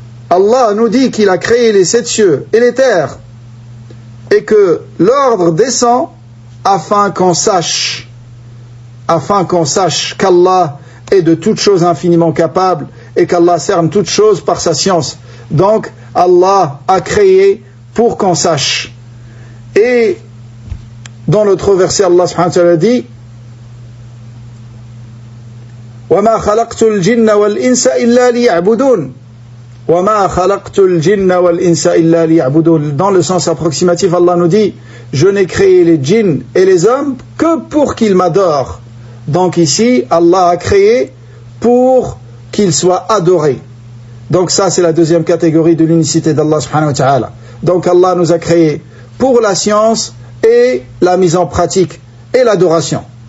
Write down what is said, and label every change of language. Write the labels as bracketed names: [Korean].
[French] Allah nous dit qu'il a créé les 7 cieux et les terres et que l'ordre descend afin qu'on sache qu'Allah est de toutes choses infiniment capable et qu'Allah cerne toutes choses par sa science. Donc, Allah a créé pour qu'on sache. Et dans l'autre verset, Allah subhanahu wa ta'ala dit [Arabic] وَمَا خَلَقْتُ الْجِنَّ وَالْإِنسَ إِلَّا لِيَعْبُدُونَ وَمَا خَلَقْتُ الْجِنَّ وَالْإِنسَ إِلَّا لِيَعْبُدُونَ. [French] Dans le sens approximatif, Allah nous dit je n'ai créé les djinns et les hommes que pour qu'ils m'adorent. Donc ici, Allah a créé pour qu'ils soient adorés. Donc ça, c'est la deuxième catégorie de l'unicité d'Allah subhanahu wa ta'ala. Donc Allah nous a créés pour la science et la mise en pratique et l'adoration.